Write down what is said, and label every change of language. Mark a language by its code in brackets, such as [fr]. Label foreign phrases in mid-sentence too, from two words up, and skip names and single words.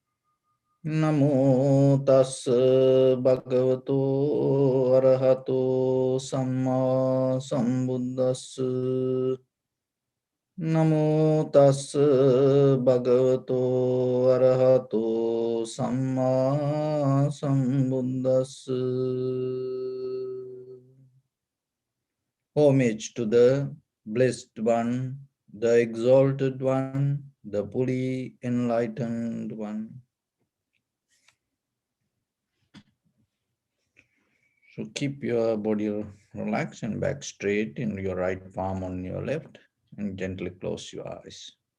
[pi] Namo tassa bhagavato arahato samma sambuddhassa. Namo tassa bhagavato arahato samma sambuddhassa. [en] Homage to the Blessed One, the Exalted One, the fully enlightened One. So keep your body relaxed and back straight in your right palm on your left and gently close your eyes.